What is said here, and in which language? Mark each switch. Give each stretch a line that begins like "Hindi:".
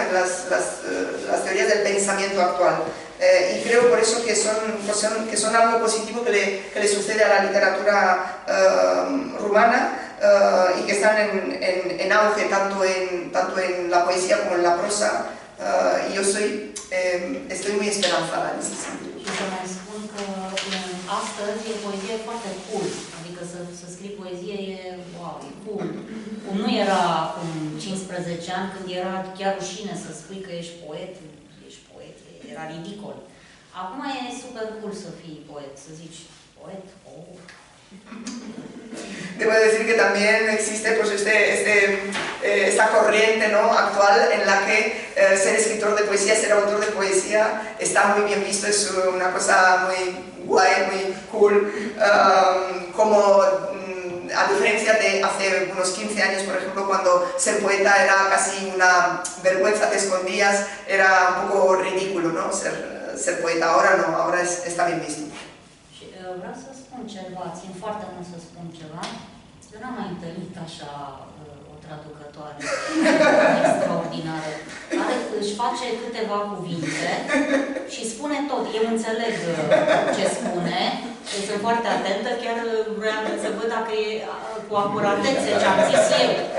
Spanish: En las teorías del pensamiento actual. Y creo por eso que son algo positivo que le sucede a la literatura rumana y que están en auge tanto en la poesía como en la prosa. Y yo estoy muy esperanzada en ese sentido.
Romanian: Și să mai spun că astăzi e poezie foarte cool, adică să scrii poezie e, wow, e cool. Cum nu era acum 15 ani, când era chiar rușine să spui că ești poet, era ridicol. Acum e super cool să fii poet, să zici poet, oh.
Spanish: Debo decir que también existe pues, esta corriente, ¿no? Actual en la que ser escritor de poesía, ser autor de poesía está muy bien visto, es una cosa muy guay, muy cool, como a diferencia de hace unos 15 años, por ejemplo, cuando ser poeta era casi una vergüenza, te escondías, era un poco ridículo, ¿no? Ser poeta, ahora no, ahora está bien visto.
Romanian: Vreau să spun ceva, țin foarte mult să spun ceva. Eu n-am mai întâlnit așa o traducătoare extraordinară. Își face câteva cuvinte și spune tot. Eu înțeleg ce spune, eu sunt foarte atentă, chiar vreau să văd dacă e cu acuratețe ce am zis eu.